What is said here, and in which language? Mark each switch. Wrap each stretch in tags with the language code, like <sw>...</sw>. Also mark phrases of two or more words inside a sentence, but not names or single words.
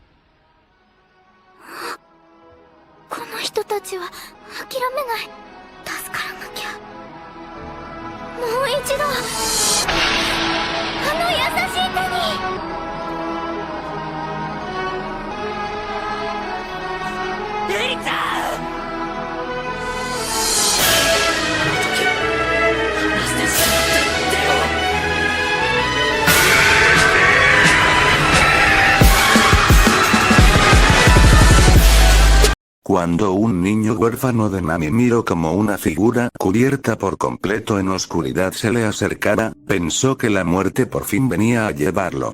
<ja>この人たちは諦めない。助からなきゃ。もう一度あの優しい手に。エリちゃん。</ja> <es>Cuando un niño huérfano de Nami miró como una figura cubierta por completo en oscuridad se le acercara, pensó que la muerte por fin venía a llevarlo.</es>